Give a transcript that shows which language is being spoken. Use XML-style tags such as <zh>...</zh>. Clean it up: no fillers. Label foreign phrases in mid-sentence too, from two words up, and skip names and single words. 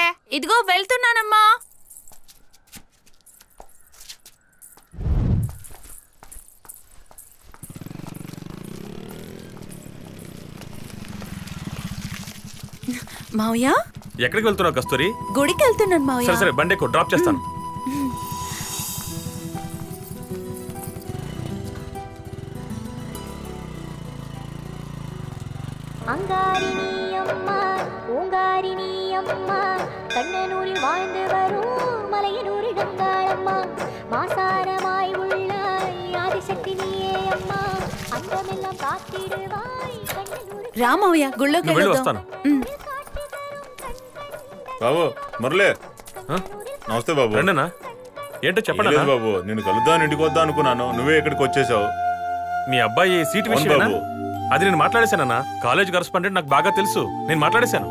<te>ఇదిగో వెళ్తున్నానమ్మా. మావయ్య, ఎక్కడికి వెళ్తున్నావు కస్తూరి? గుడికి వెళ్తున్నాను మావయ్య. సరే సరే, బండి ఎక్కు, డ్రాప్ చేస్తాను.</te> <ta>அங்காரினியம்மா ஓங்காரினியம்மா கண்ணனூரில் வாழ்ந்து வரும் மலையனூரில் கங்காளம்மா மாசாரமாய் உள்ளாய் ஆதிசக்தி நீயே அம்மா அந்தமெல்லாம் காத்திடுவாய் கண்ணனூரில்.</ta> <te>రామయ్య గుళ్ళోకి వస్తాను. బాబు మురళి, నమస్తే బాబు. రండినా, ఏంటో చెప్పండి బాబు. నేను కలుద్దాం ఇంటికి వద్దా అనుకున్నాను, నువ్వే ఇక్కడికి వచ్చేసావు. మీ అబ్బాయి సీటు విషయం బాబు. అది నేను మాట్లాడేశానన్నా.</te> <en>college correspondent</en> <te>నాకు బాగా తెలుసు, నేను మాట్లాడేశాను.</te>